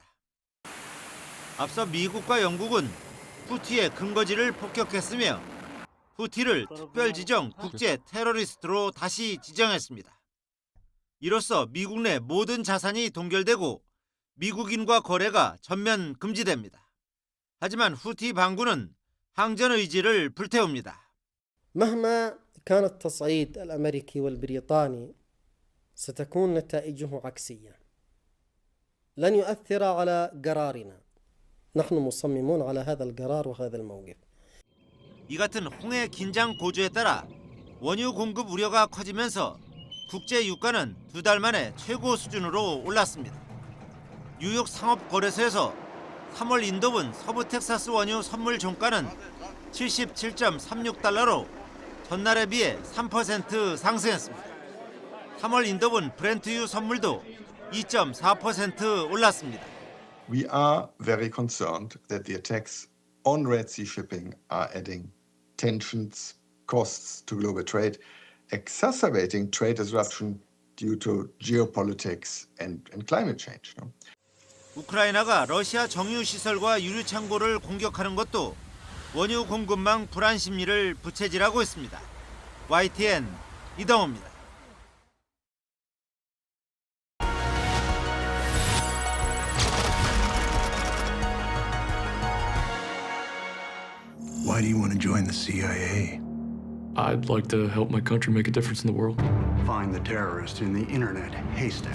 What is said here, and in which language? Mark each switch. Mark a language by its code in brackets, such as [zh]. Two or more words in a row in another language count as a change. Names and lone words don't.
[ko] 앞서 미국과 영국은 후티의 근거지를 폭격했으며 후티를 특별지정 국제 테러리스트로 다시 지정했습니다. 이로써 미국 내 모든 자산이 동결되고 미국인과 거래가 전면 금지됩니다. 하지만 후티 반군은 항전 의지를 불태웁니다. [ar] مهما كان التصعيد الأمريكي والبريطاني ستكون نتائجه عكسية. لن يؤثر على قرارنا. نحن مصممون على هذا القرار وهذا الموقف. [ko] 이 같은 홍해 긴장 고조에 따라 원유 공급 우려가 커지면서 국제 유가는 2달 만에 최고 수준으로 올랐습니다. 뉴욕 상업거래소에서 3월 인도분 서부 텍사스 원유 선물 종가는 77.36달러로 전날에 비해 3% 상승했습니다. 3월 인도분 브렌트유 선물도 2.4% 올랐습니다. [en] We are very concerned that the attacks on Red Sea shipping are adding tensions, costs to global trade, exacerbating trade disruption due to geopolitics and climate change. [ko] 우크라이나가 러시아 정유 시설과 유류 창고를 공격하는 것도 원유 공급망 불안 심리를 부채질하고 있습니다. YTN 이동호입니다. [en] Why do you want to join the CIA? I'd like to help my country make a difference in the world. Find the terrorist in the internet haystack.